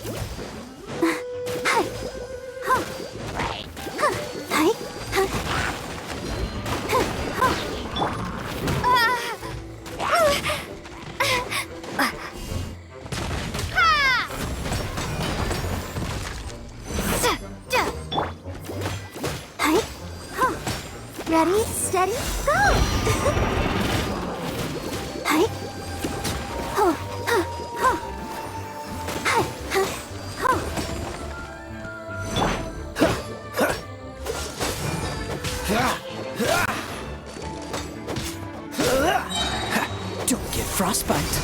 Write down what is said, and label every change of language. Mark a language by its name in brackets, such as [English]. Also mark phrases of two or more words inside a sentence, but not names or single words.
[English] Hi. Huh. Huh. Hi. Huh. Huh. Hi. Huh. Ready, steady, go! Hi. Oh, huh, huh. Hi, huh, huh. Don't get frostbite.